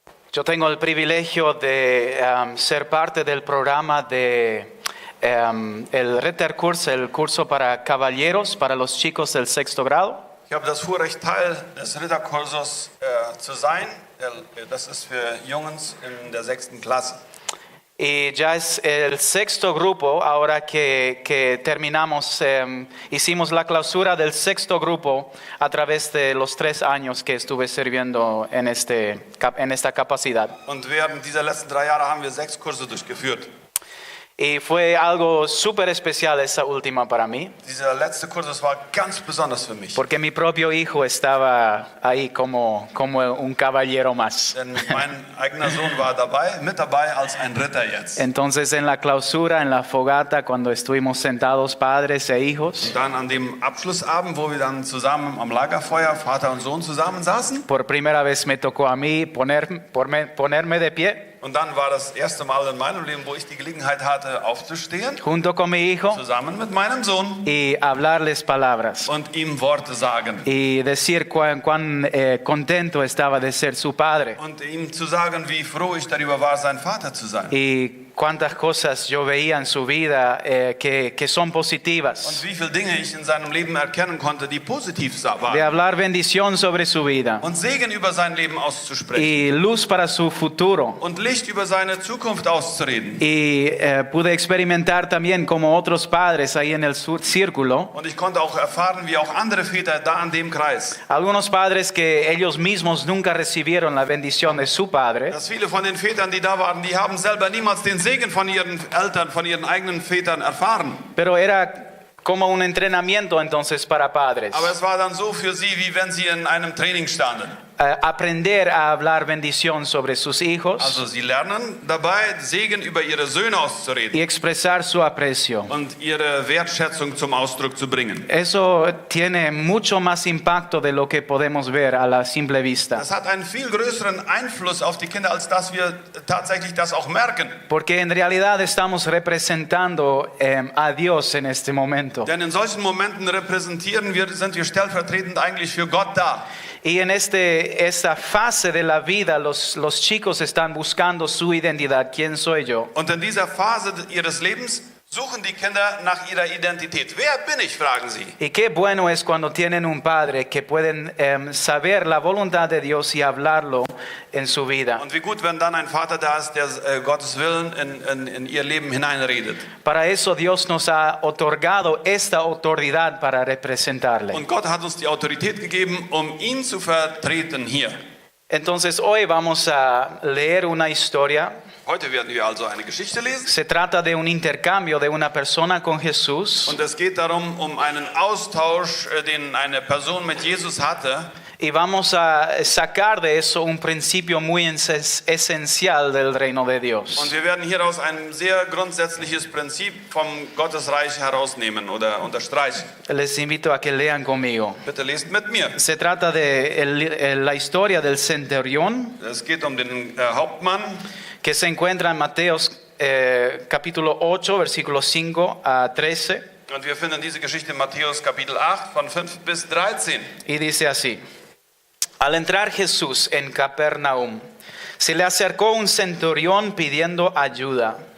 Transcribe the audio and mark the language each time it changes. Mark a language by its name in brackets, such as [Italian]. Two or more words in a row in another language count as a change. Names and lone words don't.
[Spanish] Yo tengo el privilegio de ser parte del programa de el Ritterkurs, el curso para caballeros, para los chicos del sexto grado. [German] Ich habe das Vorrecht, Teil des Ritterkurses zu sein. Das ist für Jungs in der 6. Klasse. [Spanish] Y ya es el sexto grupo, ahora que terminamos, hicimos la clausura del sexto grupo a través de los 3 años que estuve sirviendo en esta capacidad. [German] Und während dieser letzten 3 Jahre haben wir 6 Kurse durchgeführt. [Spanish] Y fue algo súper especial esa última para mí, [German] Dieser letzte Kurs, das war ganz besonders für mich. [Spanish] porque mi propio hijo estaba ahí como un caballero más. [German] Denn mein eigener Sohn war mit dabei als ein Ritter jetzt. [Spanish] Entonces en la clausura, en la fogata, cuando estuvimos sentados padres e hijos, [German] Dann an dem Abschlussabend, wo wir dann zusammen am Lagerfeuer, Vater und Sohn zusammen saßen. [Spanish] por primera vez me tocó a mí ponerme de pie [German] Und dann war das erste Mal in meinem Leben, wo ich die Gelegenheit hatte, aufzustehen, [Spanish] junto con mi hijo [German] zusammen mit meinem Sohn [Spanish] y hablarles palabras [German] und ihm Worte sagen. [Spanish] y decir cuán contento estaba de ser su padre [German] Und ihm zu sagen, wie froh ich darüber war, sein Vater zu sein. [Spanish] y cuántas cosas yo veía en su vida que son [German] Und [Spanish] positivas, [German] wie viele Dinge ich in seinem Leben erkennen konnte, die positiv [Spanish] de [German] waren. [Spanish] hablar bendición sobre su vida [German] Und Segen über sein Leben auszusprechen. [Spanish] y luz para su futuro. [German] Und Licht über seine Zukunft auszureden. [Spanish] Y pude experimentar también como otros padres ahí en el círculo, [German] Und ich konnte auch erfahren, wie auch andere Väter da an dem Kreis, [Spanish] algunos padres que ellos mismos nunca recibieron la bendición de su padre, [German] dass viele von den Vätern, die da waren, die haben selber niemals den Segen von ihren Eltern, von ihren eigenen Vätern erfahren. [Spanish] pero era como un entrenamiento entonces para padres. [German] Aber es war dann so für sie, wie wenn sie in einem Training standen. [Spanish] Aprender a hablar bendición sobre sus hijos [German] Also sie lernen dabei, Segen über ihre Söhne auszureden [Spanish] y expresar su aprecio. [German] und ihre Wertschätzung zum Ausdruck zu bringen. [Spanish] Eso tiene mucho más impacto de lo que podemos ver a la simple vista, [German] Das hat einen viel größeren Einfluss auf die Kinder, als dass wir tatsächlich das auch merken. [Spanish] porque en realidad estamos representando a Dios en este momento. [German] Denn in solchen Momenten sind wir stellvertretend eigentlich für Gott da. [Spanish] Y en esta fase de la vida, los chicos están buscando su identidad. ¿Quién soy yo? [German] Und in dieser Phase ihres Lebens suchen die Kinder nach ihrer Identität. Wer bin ich, fragen sie. [Spanish] Y qué bueno es cuando tienen un padre que pueden saber la voluntad de Dios y hablarlo en su vida. [German] Und wie gut, wenn dann ein Vater da ist, der Gottes Willen in ihr Leben hineinredet. [Spanish] Para eso Dios nos ha otorgado esta autoridad para representarle. [German] Und Gott hat uns die Autorität gegeben, um ihn zu vertreten hier. [Spanish] Entonces hoy vamos a leer una historia. [German] Heute werden wir also eine Geschichte lesen. [Spanish] Se trata de un intercambio de una persona con Jesús. [German] Und es geht darum, um einen Austausch, den eine Person mit Jesus hatte. [Spanish] Y vamos a sacar de eso un principio muy esencial del reino de Dios. [German] Und wir werden hieraus ein sehr grundsätzliches Prinzip vom Gottesreich herausnehmen oder unterstreichen. [Spanish] Les invito a que lean conmigo. [German] Bitte lest mit mir. [Spanish] Se trata de la historia del centurión [German] Es geht um den Hauptmann, [Spanish] que se encuentra en Mateos capítulo 8, versículos 5 a 13. [German] und wir finden diese Geschichte in Matthäus Kapitel 8 von 5 bis 13. [Spanish] Y dice así: Al entrar Jesús en Capernaum, se le acercó un centurión pidiendo ayuda.